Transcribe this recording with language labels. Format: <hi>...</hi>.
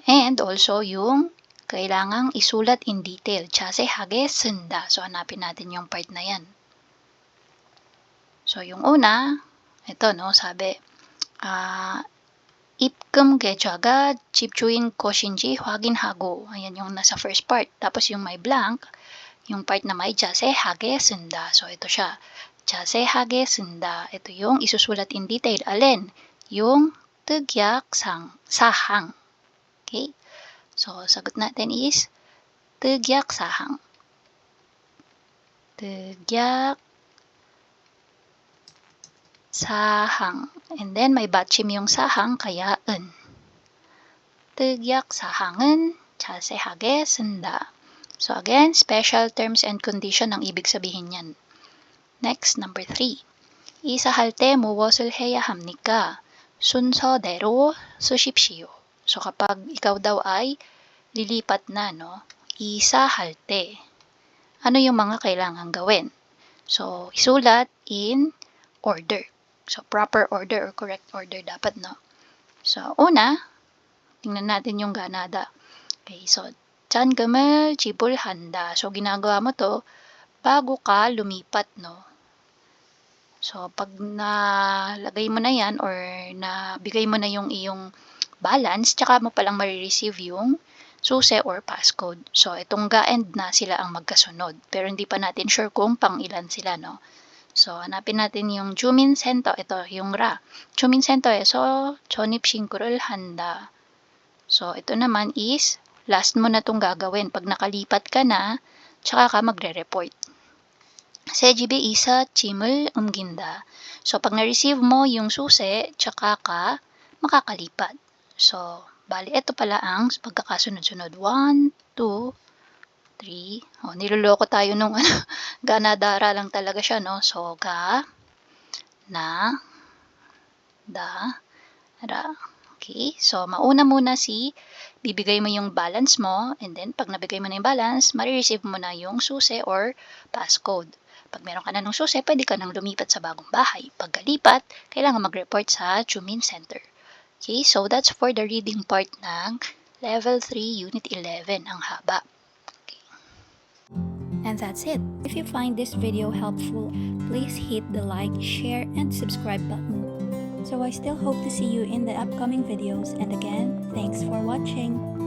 <tl>And also yung kailangang isulat in detail.</tl> <ko>자세하게 쓴다.</ko> <tl>So, hanapin natin yung part na yan. So, yung una, ito, no, sabi,</tl> <ko>입금 계좌가 집주인 것인지 확인하고.</ko> <tl>Ayan yung nasa first part. Tapos yung may blank, yung part na may 자세하게 쓴다. So, ito siya.</tl> <ko>자세하게 쓴다.</ko> <tl>Ito yung isusulat in detail. Alin? Yung 특약 사항. Okay? So, sagot natin is 특약 사항.</tl> <ko>특약 사항.</ko> <tl>And then, may 받침 yung 사항, kaya 은.</tl> <ko>특약 사항은 자세하게 쓴다.</ko> <tl>So, again, special terms and condition ang ibig sabihin yan.</tl> <en>Next, number 3.</en> <ko>이사할 때 무엇을 해야 합니까? 순서대로 쓰십시오.</ko> <tl>So, kapag ikaw daw ay lilipat na, no, isalhal te, ano yung mga kailangan gawin? So, isulat in order. So, proper order or correct order dapat, no? So, una, tingnan natin yung ganada.</tl> <ko>Okay, so, 잔금을 지불한다.</ko> <tl>So, ginagawa mo to bago ka lumipat, no? So, pag nalagay mo na yan or nabigay mo na yung iyong balance, tsaka mo palang marireceive yung susi or passcode. So, itong ga-end na sila ang magkasunod. Pero hindi pa natin sure kung pang ilan sila, no? So, hanapin natin yung 주민센터. Ito, yung ra.</tl> <ko>주민센터에서 전입신고를 한다.</ko> <tl>So, ito naman is, last mo na itong gagawin. Pag nakalipat ka na, tsaka ka magre-report.</tl> <ko>새 집에 이사 짐을 옮긴다.</ko> <tl>So, pag na-receive mo yung susi, tsaka ka makakalipat. So, bali, ito pala ang pagkakasunod-sunod. 1, 2, 3. Niloloko tayo nung ganadara lang talaga siya, no? So, ga, na, da, ra. Okay? So, mauna muna bibigay mo yung balance mo, and then, pag nabigay mo na yung balance, marireceive mo na yung susi or passcode. Pag meron ka na ng susi, pwede ka nang lumipat sa bagong bahay. Pagkalipat, kailangan mag-report sa Jumin Center.</tl> <en>Okay, so that's for the reading part ng Level 3, Unit 11, ang haba. Okay. And that's it. If you find this video helpful, please hit the like, share, and subscribe button. So I still hope to see you in the upcoming videos, and again, thanks for watching.</en>